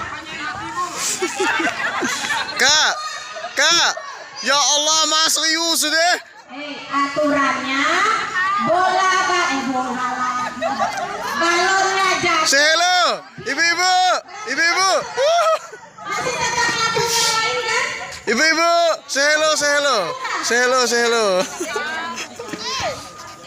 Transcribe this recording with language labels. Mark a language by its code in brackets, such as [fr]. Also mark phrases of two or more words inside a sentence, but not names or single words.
[id] Kak, Kak. Ya Allah, Mas serius deh. Aturannya bola lagi. Balonnya jatuh. [en] Say hello, [id] ibu-ibu, ibu-ibu. Masih tetap ngatur yang lain kan? Ibu-ibu, [en] say hello, say hello. Say hello, say hello.